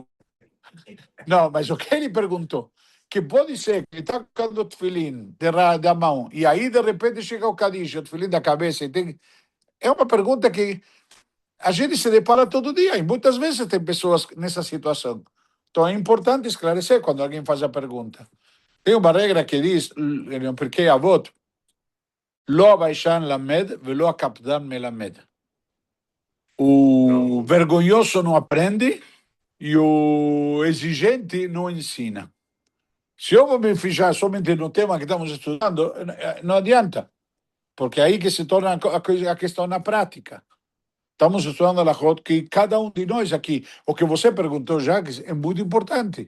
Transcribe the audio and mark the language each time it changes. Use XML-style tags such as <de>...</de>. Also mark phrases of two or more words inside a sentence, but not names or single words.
<pt>Não, mas o que ele perguntou, que pode ser que está colocando o tefilim da mão, e aí de repente chega o Kadish, o tefilim da cabeça, e tem... É uma pergunta que a gente se depara todo dia, e muitas vezes tem pessoas nessa situação. Então é importante esclarecer quando alguém faz a pergunta. Tem uma regra que diz, no Pirkei Avot,</pt> <he>לא הביישן למד ולא הקפדן מלמד.</he> <pt>O vergonhoso não aprende e o exigente não ensina. Se eu vou me fixar somente no tema que estamos estudando, não adianta, porque é aí que se torna a questão na prática. Estamos estudando a Lahot, que cada um de nós aqui, o que você perguntou, Jacques, é muito importante.</pt>